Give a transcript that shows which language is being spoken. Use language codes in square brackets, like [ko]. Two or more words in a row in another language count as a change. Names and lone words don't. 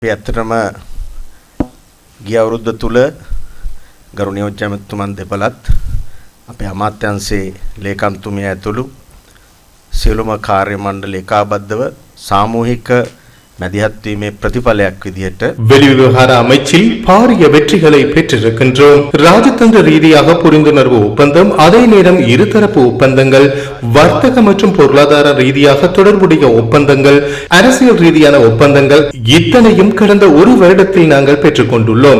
[si] ඇත්තටම ගිය අවුරුද්ද තුල ගරු නියෝජ්‍ය ඇමතිතුමන් දෙපළත් අපේ අමාත්‍යාංශයේ ලේකම්තුමිය ඇතුළු සියලුම කාර්ය මණ්ඩල ඒකාබද්ධව සාමූහික මැදිහත් වීමේ பிரதிபலයක් விதியட்ட [ta] வெளிவிவகார அமைச்சில் பாரிய வெற்றிகளை பெற்றிருக்கின்றோம். ராஜதந்திர ரீதியாக புரிந்துணர்வு ஒப்பந்தம், அதே நேரம் இருதரப்பு ஒப்பந்தங்கள், வர்த்தக மற்றும் பொருளாதார ரீதியாக தொடர்புடைய ஒப்பந்தங்கள், அரசியல் ரீதியான ஒப்பந்தங்கள் இத்தனையும் கடந்த ஒரு வருடத்தில் நாங்கள் பெற்றுக் கொண்டுள்ளோம்.